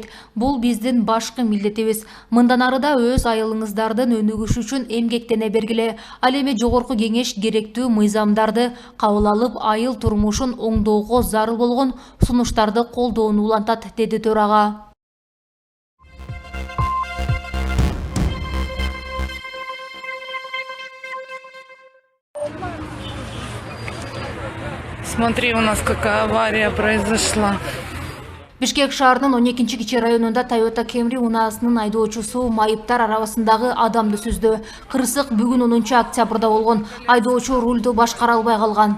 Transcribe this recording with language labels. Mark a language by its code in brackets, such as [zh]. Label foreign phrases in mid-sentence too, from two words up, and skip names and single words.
[ky] Бул биздин башкы милдетибиз. Мындан арыда өз айылыңыздардын өнүгүшү үчүн эмгектене бергиле. Ал эми Жогорку кеңеш керектүү мыйзамдарды кабыл алып, айыл турмушун оңдоого зарыл болгон сунуштарды колдоону улантат, деди төрага. [ru] Смотри, у нас какая авария произошла. [ky] Бишкек шаарынын 12 кичи районунда Toyota Camry унаасынын айдоочусу майыптар арабасындагы адамды сүздү. Кырсык бүгүн 10 октябрда болгон. Айдоочу рулду башкара албай калган.